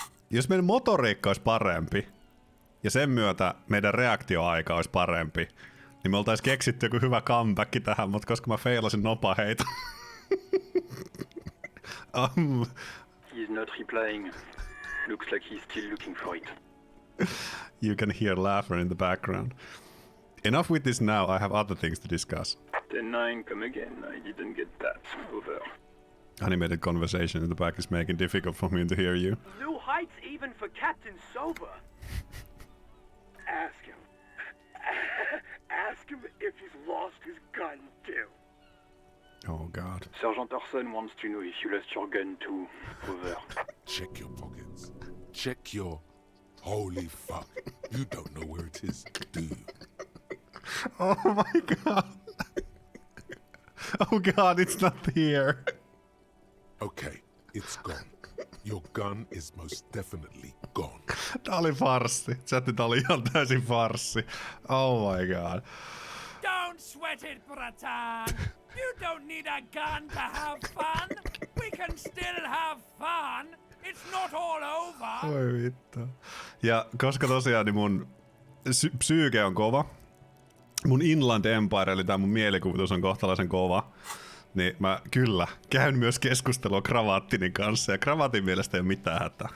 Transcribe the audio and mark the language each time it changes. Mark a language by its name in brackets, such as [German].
[Finnish] Jos meidän motoriikka olisi parempi, ja sen myötä meidän reaktioaika olisi parempi, niin me oltais keksitty joku hyvä comeback tähän, mutta koska mä feilasin nopaheita. [English] He's not replying. Looks like he's still looking for it. You can hear laughter in the background. Enough with this now, I have other things to discuss. 10-9, come again. I didn't get that. Over. Animated conversation in the back is making difficult for me to hear you. New heights even for Captain Sober. Ask him. Ask him if he's lost his gun too. Oh god. Sergeant Person wants to know if you lost your gun too. Over. Check your pockets. Check your... Holy fuck. You don't know where it is, do you? Oh my god. Oh god, it's not here. Okay, it's gone. Your gun is most definitely gone. [Finnish] Tää oli farssi. Chatti, tää oli ihan täysin farssi. [English] Oh my god. Don't sweat it, Pelataan. You don't need a gun to have fun. We can still have fun. It's not all over. [Finnish] Oi vittu. Ja koska tosiaan niin mun psyyke on kova, mun Inland Empire, eli tää mun mielikuvitus on kohtalaisen kova, niin mä kyllä käyn myös keskustelua Kravaattinin kanssa, ja Kravaatin mielestä ei ole mitään hätää.